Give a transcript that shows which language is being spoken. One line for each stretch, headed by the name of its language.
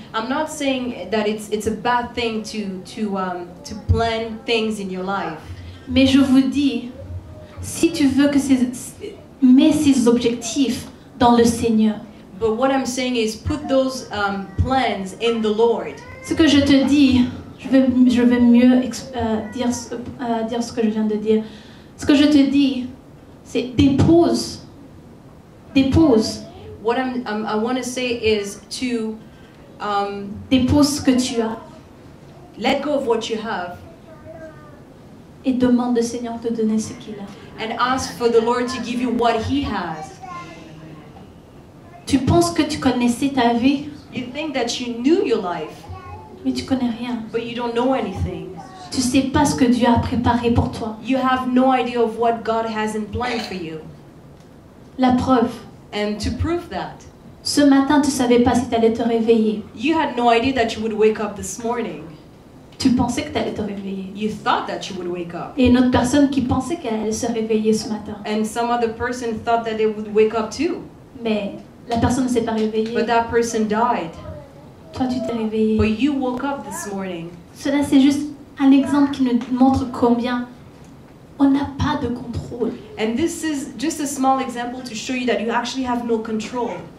English: I'm not saying that it's a bad thing to plan things in your life.
French: Mais je vous dis, si tu veux mets ces objectifs dans le Seigneur.
English: But what I'm saying is put those plans in the Lord.
French: Ce que je te dis, je vais mieux dire ce que je viens de dire. Ce que je te dis, c'est dépose.
English: What I want to say is to
French: Dépose ce que tu as
English: let go of what you have
French: et demande au Seigneur de te donner ce qu'il a.
English: and ask for the Lord to give you what He has.
French: Tu penses que tu connaissais ta vie,
English: You think that you knew your life,
French: mais tu connais rien.
English: but you don't know anything.
French: Tu sais pas ce que Dieu a préparé pour toi.
English: You have no idea of what God has in plan for you.
French: La preuve,
English: And to prove that,
French: ce matin, tu savais pas si tu allais te réveiller.
English: you had no idea that you would wake up this morning.
French: Tu pensais que tu allais te réveiller.
English: You thought that you would wake up.
French: Et une autre personne qui pensait qu'elle allait se réveiller ce matin.
English: And some other person thought that they would wake up too.
French: Mais la personne ne s'est pas réveillée.
English: But that person died.
French: Toi, tu t'es réveillé.
English: But you woke up this morning.
French: Cela, c'est juste un exemple qui nous montre combien on n'a pas de contrôle.
English: And this is just a small example to show you that you actually have no control.